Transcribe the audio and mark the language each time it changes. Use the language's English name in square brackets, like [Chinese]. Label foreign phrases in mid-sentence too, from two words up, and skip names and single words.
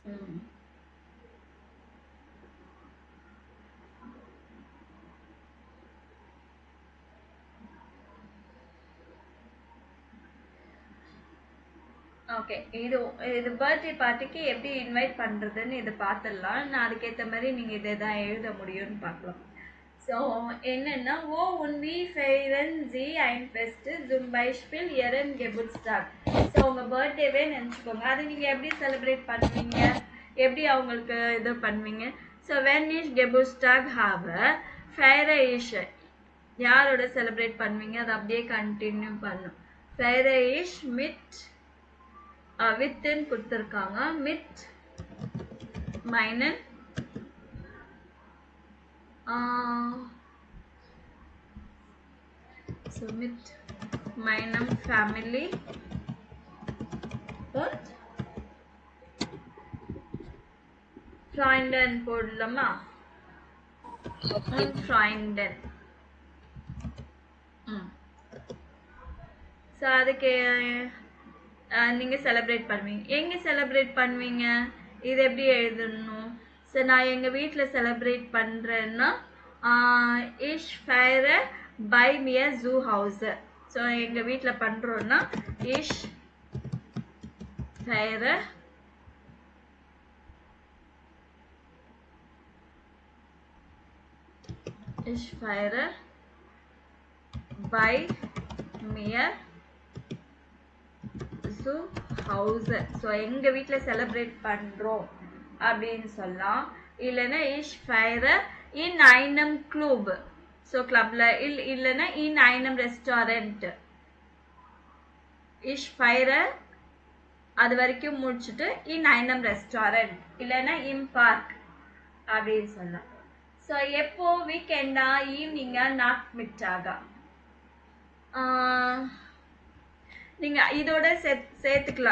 [Tamil] ஓகே, இது பர்த்டே பார்ட்டிக்கு எப்படி இன்வைட் பண்றதுன்னு இதை பார்த்துடலாம். நான் அதுக்கேற்ற மாதிரி நீங்க இதை தான் எழுத முடியும்னு பார்க்கலாம். ஸோ என்னன்னா [German] wo und wie feiern Sie ein Fest zum Beispiel Ihren Geburtstag. [Tamil] ஸோ உங்க பர்த்டேவே நினச்சிக்கோங்க. அதை நீங்க எப்படி செலிப்ரேட் பண்ணுவீங்க, எப்படி அவங்களுக்கு இது பண்ணுவீங்க? [German] ஸோ wenn ich Geburtstag habe feiere ich [Tamil] யாரோட செலிப்ரேட் பண்ணுவீங்க? அதை அப்படியே கண்டினியூ பண்ணும். [German] feiere ich mit [Tamil] வித்துன்னு கொடுத்துருக்காங்க. [German] mit meinen so mit meinem Familie Freunden போடலாமா? [Tamil] ஃப்ரைண்டன். ஸோ அதுக்கு நீங்க செலிப்ரேட் பண்ணுவீங்க. எங்க செலிப்ரேட் பண்ணுவீங்க? இது எப்படி எழுதணும்? ஸோ நான் எங்க வீட்டில் செலிப்ரேட் பண்றேன்னா [German] ich feiere bei mir zu Hause. [Tamil] ஸோ எங்க வீட்டில் பண்றோம்னா [German] ich feiere bei mir zu Hause. [Tamil] ஸோ எங்க வீட்டில் செலிப்ரேட் பண்றோம் அப்படின்னு சொல்லலாம். [German] இல்லைன்னா ich feiere in einem Club. [Tamil] ஸோ கிளப்ல இல்லைன்னா [German] in einem Restaurant. Ich feiere [Tamil] அது வரைக்கும் முடிச்சுட்டு [German] in einem Restaurant இல்லைன்னா im Park [Tamil] அப்படின்னு சொல்லலாம். ஸோ எப்போ வீக்கெண்டா ஈவினிங்கா நாக் மிட்டாகா நீங்கள் இதோட சேர்த்துக்கலாம்.